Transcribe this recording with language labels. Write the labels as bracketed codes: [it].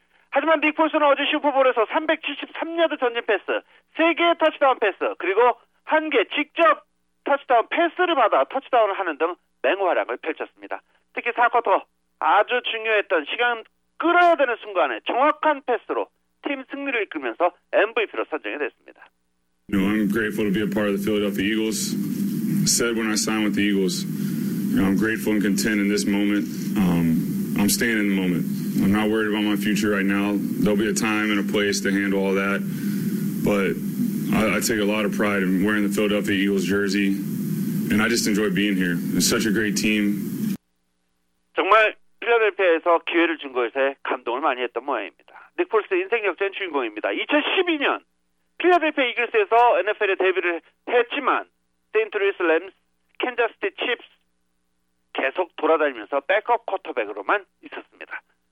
[ko] 하지만 닉 폴스는 어제 슈퍼볼에서 373야드 전진 패스, 3개의 터치다운 패스, 그리고 1개 직접 터치다운 패스를 받아 터치다운을 하는 등 맹활약을 펼쳤습니다. 특히 4쿼터 아주 중요했던 시간 끌어야 되는 순간에 정확한 패스로 팀 승리를 이끌면서 MVP로 선정이 됐습니다. [en] You know, I'm grateful to be a part of the Philadelphia Eagles. I said when I signed with the Eagles, you know, I'm grateful and content in this moment. I'm staying in the moment. I'm not worried about my future right now. There'll be a time and a place to handle all that. But I take a lot of pride in wearing the Philadelphia Eagles jersey. And I just enjoy being here. It's such a great team. [ko] 정말 필라델피아에서 기회를 준 것에 감동을 많이 했던 모양입니다. 닉 폴스의 인생 역전 주인공입니다. 2012년 필라델피아 이글스에서 NFL에 데뷔를 했지만 세인트루이스 램스, 캔자스티 칩스 계속 돌아다니면서 백업 쿼터백으로만 있었습니다.